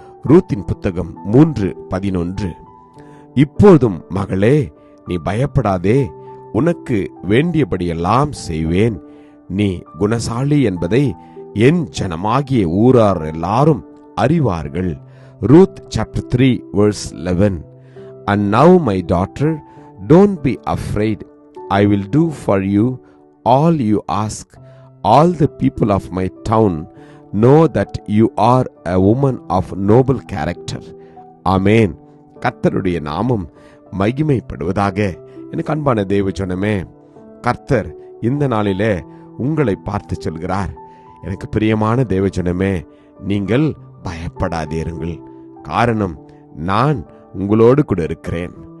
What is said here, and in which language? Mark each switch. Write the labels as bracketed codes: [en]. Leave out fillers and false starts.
[ta] ரூத்தின் புத்தகம் 3:11. இப்போதும் மகளே, நீ பயப்படாதே, உனக்கு வேண்டியபடியெல்லாம் செய்வேன், நீ குணசாலி என்பதை என் ஜனமாகிய ஊரார் எல்லாரும் அறிவார்கள். [en] Ruth chapter 3 verse 11. And now my daughter, don't be afraid. I will do for you all you ask. All the people of my town know that you are a woman of noble character. [ta] Amen. கர்த்தருடைய நாமம் மகிமைப்படுவதாக. எனக்கு அன்பான தேவ ஜனமே, கர்த்தர் இந்த நாளிலே உங்களை பார்த்து சொல்கிறார், எனக்கு பிரியமான தேவ ஜனமே, நீங்கள் பயப்படாதீர்கள், காரணம் நான் உங்களோடு கூட இருக்கிறேன்.